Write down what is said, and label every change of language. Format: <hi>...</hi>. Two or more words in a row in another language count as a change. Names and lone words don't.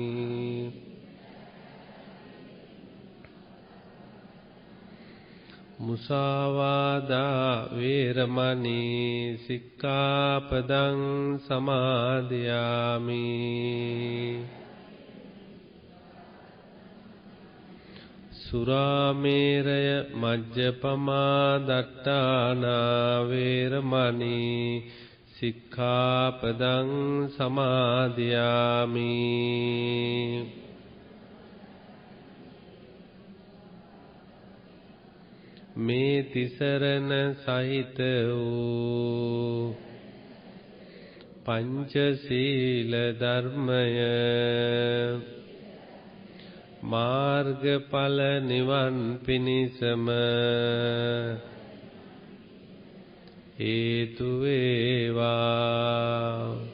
<pi>මුසාවාදා වේරමණී සික්ඛාපදං සමාදියාමි සුරාමේරය මජ්ජපමා දට්ඨානා වේරමණී සික්ඛාපදං සමාදියාමි</pi> <si>මේ තිසරණ සහිත වූ පංචශීල ධර්මය මාර්ගඵල නිවන් පිණිසම හේතු වේවා</si>